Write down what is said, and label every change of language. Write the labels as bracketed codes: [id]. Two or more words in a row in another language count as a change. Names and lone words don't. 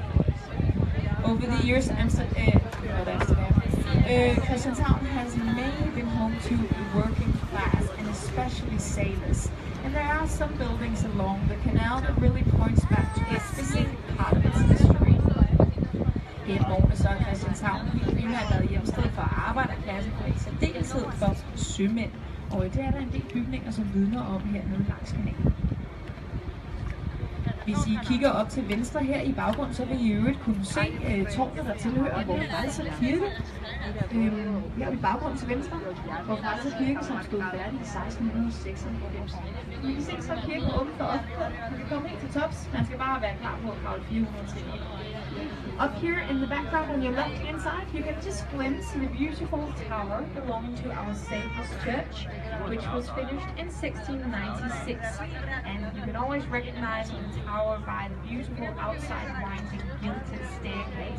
[en] Over the years, Christianshavn has mainly been home to the working class and especially sailors. And there are some buildings along the canal that really points back to a specific part of its history. [da] Gennem årene så er Christianshavn helt primært været hjemsted for arbejderklassen og i særdeleshed for sømænd. Og det er der en del bygninger, som vidner om hernede langs kanalen. Hvis I kigger op til venstre her i baggrund, så vil I øvrigt kunne se tårnet, der tilhører vores Frelser Kirke. Her i baggrund til venstre, vores Frelser Kirke, som stod færdig i 1696. I kan se, så er kirken åben for offentligheden. Man kan komme helt til tops. Man skal bare være klar på at kravle 400 trin. [en] Up here in the background on your left hand side, you can just glimpse the beautiful tower belonging to our Saviour's Church, which was finished in 1696. And you can always recognize the tower by the beautiful outside winding gilded staircase.